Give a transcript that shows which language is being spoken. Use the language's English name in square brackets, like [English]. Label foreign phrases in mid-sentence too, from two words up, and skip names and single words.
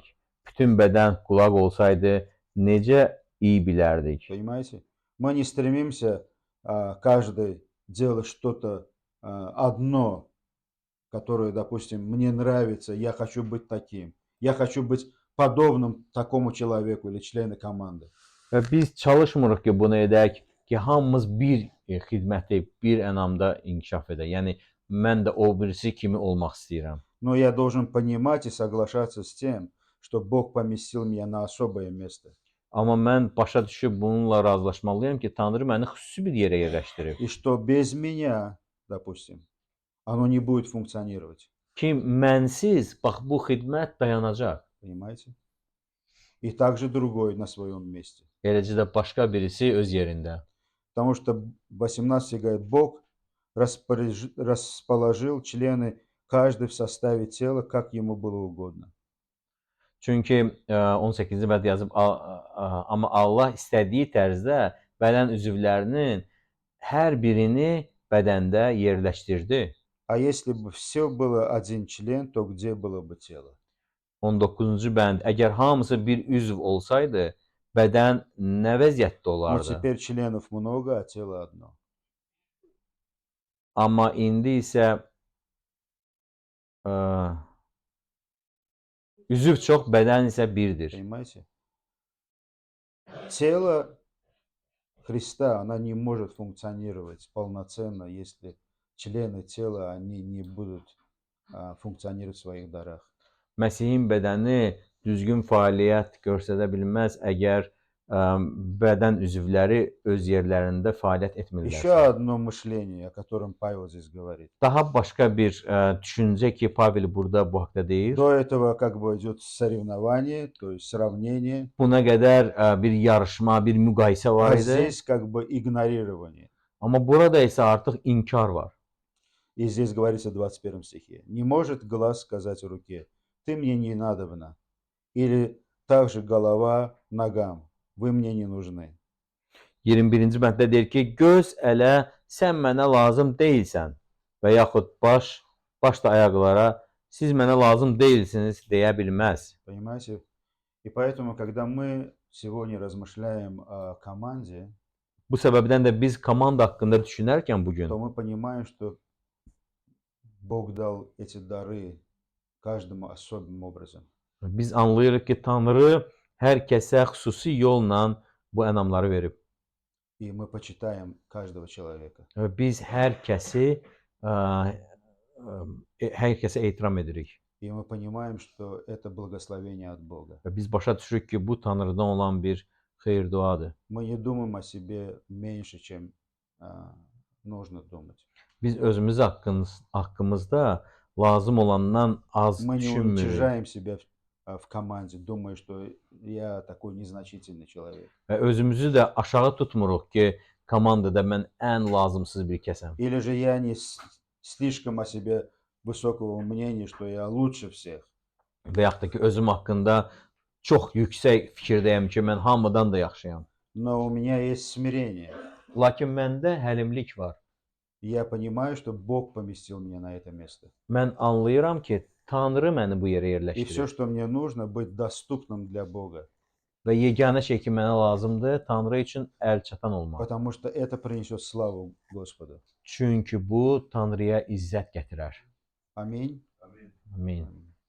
[Azerbaijani] Bütün bədən qulaq olsaydı, necə iyi bilərdik? [Russian] Понимаете? Мы не стремимся каждый делать что-то одно, которое, допустим, мне нравится, я хочу быть таким. Я хочу быть подобным такому человеку или члену команды. [Azerbaijani] Və biz çalışmırıq ki, bunu edək ki, hamımız bir xidməti, bir ənamda inkişaf edək. Yəni, mən də o birisi kimi olmaq istəyirəm. [Russian] Но я должен понимать и соглашаться с тем, что Бог поместил меня на особое место. [Azerbaijani] Amma mən başa düşüb bununla razılaşmalıyam ki, Tanrı məni xüsusi bir yerə yerləşdirib. [Russian] И что без меня, допустим, оно не будет функционировать. [Azerbaijani] Ki, mənsiz, bax, bu xidmət dayanacaq. [Russian] Понимаете? И также другой на своем месте. [Azerbaijani] Eləcə də başqa birisi öz yerində. [Russian] Потому что 18 говорит, Бог расположил члены каждый в составе тела, как ему было угодно. [Azerbaijani] Çünki 18-ci bənd yazıb, amma Allah istədiyi tərzdə bədən üzvlərinin hər birini bədəndə yerləşdirdi. [Russian] А если бы все было один член, то где было бы тело? [Azerbaijani] 19-cu bənd. Əgər hamısı bir üzv olsaydı, bədən nə vəziyyətdə [Russian] Но [Azerbaijani] olardı? [Russian] теперь членов много, а тело одно. [Azerbaijani] Amma indi isə üzv çox, bədən isə birdir. [Russian] Понимаете? Тело Христа, она не может функционировать полноценно, если члены тела, они не будут функционировать в своих дарах. [Azerbaijani] Məsihin bədəni düzgün fəaliyyət göstərə bilməz əgər bədən üzvləri öz yerlərində fəaliyyət [Russian] Еще [Azerbaijani] etmirlərsə. [Russian] одно мышление, о котором Павел здесь говорит. [Azerbaijani] Daha başqa bir düşüncə ki, Pavel burada bu haqqda deyir. [Russian] До этого как бы идет соревнование, то есть сравнение, [Azerbaijani] Buna qədər bir yarışma, bir müqayisə var [Russian] а [Azerbaijani] idi. [Russian] здесь как бы игнорирование. [Azerbaijani] Amma burada isə artıq inkar var. [Russian] И здесь говорится в 21 стихе. Не может глаз сказать руке, ты мне не надобна. Или также голова ногам, вы мне не нужны. [Azerbaijani] 21-ci bənddə deyir ki, göz ələ sən mənə lazım deyilsən və yaxud baş da ayaqlara siz mənə lazım deyilsiniz deyə bilməz. [Russian] Понимаете? И поэтому, когда мы сегодня размышляем о команде, [Azerbaijani] Bu səbəbdən də biz komanda haqqında düşünərkən bu gün [Russian] то мы понимаем, что Бог дал эти дары каждому особым образом. [Azerbaijani] biz anlayırıq ki, Tanrı hər kəsə xüsusi yolla bu ənamları verib. [Russian] И мы почитаем каждого человека. [Azerbaijani] Və biz hər kəsə ehtiram edirik. [Russian] И мы понимаем, что это благословение от Бога. [Azerbaijani] Və biz başa düşürük ki, bu Tanrıdan olan bir xeyir-duadır. [Russian] Мы не думаем о себе меньше, чем нужно думать. [Azerbaijani] Biz özümüz haqqımızda lazım olandan az [Russian] Мы не [Azerbaijani] düşünmürük. [Russian] уничижаем себя в команде, думая, что я такой незначительный человек. [Azerbaijani] Və özümüzü də aşağı tutmuruq ki, komandada mən ən lazımsız bir kəsəm. [Russian] Или же я не слишком о себе высокого мнения, что я лучше всех. [Azerbaijani] Və yaxud da ki, özüm haqqında çox yüksək fikirdəyəm ki, mən hamıdan da yaxşıyam. [Russian] Но у меня есть смирение. [Azerbaijani] Lakin məndə həlimlik var. [Russian] Я понимаю, что Бог поместил меня на это место. [Azerbaijani] Mən anlayıram ki, Tanrı məni bu yerə [Russian] И все, [Azerbaijani] yerləşdirib. [Russian] что мне нужно, быть доступным для Бога. [Azerbaijani] Və yeganə şey ki, mənə lazımdır, Tanrı üçün əlçatan olmaq. [Russian] Потому что это принесет славу Господу. [Azerbaijani] Çünki bu Tanrıya izzət gətirər. [Russian] Аминь. [Azerbaijani] Amin.